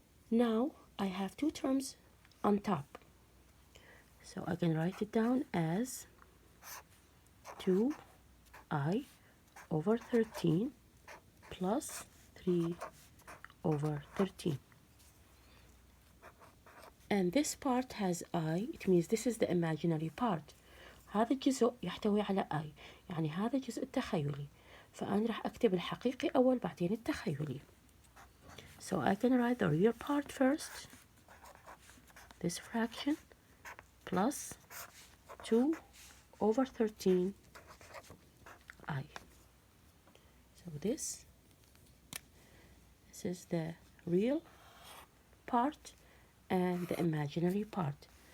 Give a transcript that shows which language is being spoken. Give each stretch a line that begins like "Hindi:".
English: Now I have two terms on top. So I can write it down as 2i over 13 plus 3 over 13. And this part has I, it means this is the imaginary part.
Arabic: هذا الجزء يحتوي على I، يعني هذا الجزء التخيلي. فأنا راح أكتب الحقيقي أول بعدين التخيلي.
English: So I can write the real part first. This fraction plus 2 over 13 I. So this is the real part and the imaginary part.